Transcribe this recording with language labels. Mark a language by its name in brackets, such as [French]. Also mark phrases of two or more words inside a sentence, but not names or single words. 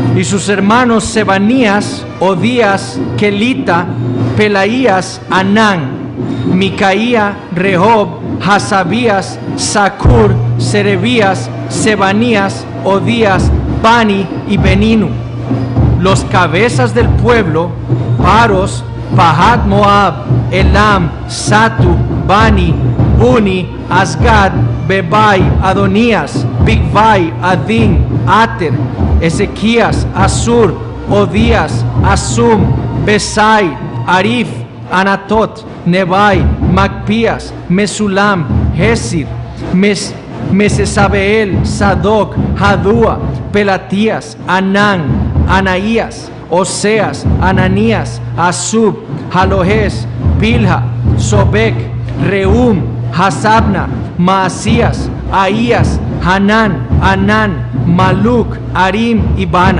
[Spanish] sus hermanos Sebanías, Odías, Kelita, Pelaías, Anán, Micaía, Rehob, Hasabías, Zacur, Serebías, Sebanías, Odías, Bani y Beninu. Los cabezas del pueblo: Paros, Pahat Moab, Elam, Satu, Bani, Buni, Asgad, Bebai, Adonías, Bigvai, Adin, Ater, Ezequías, Asur, Odías, Asum, Besai, Arif, Anatot, Nebai, Macpías, Mesulam, Hesir, Mesesabeel, Sadoc, Hadúa, Pelatías, Anán, Anaías, Oseas, Ananías, Asub, Jalohes, Bilha, Sobek, Reum, Hasabna, Maasías, Ahías, Hanán, Anán, Maluc, Arim y Bana.